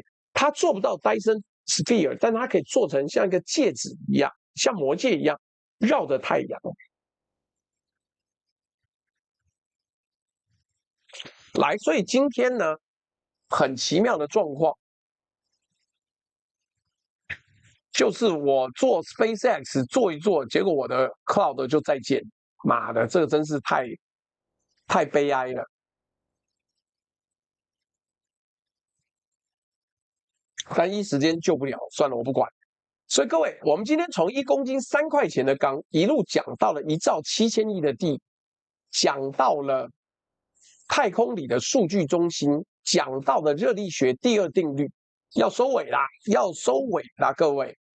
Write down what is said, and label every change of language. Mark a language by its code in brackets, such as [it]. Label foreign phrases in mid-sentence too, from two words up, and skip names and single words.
[zh] 它做不到 Dyson Sphere， 但它可以做成像一個戒指一樣，像魔戒一樣繞着太陽。來，所以今天呢，很奇妙的狀況，就是我做 SpaceX 做一做，結果我的 Cloud 就再見，媽的，這個真是太悲哀了。但一時間救不了，算了，我不管。所以各位，我們今天從1公斤3塊錢的鋼一路講到了1兆7000億的地，講到了太空裡的數據中心，講到了熱力學第二定律，要收尾啦，要收尾啦，各位。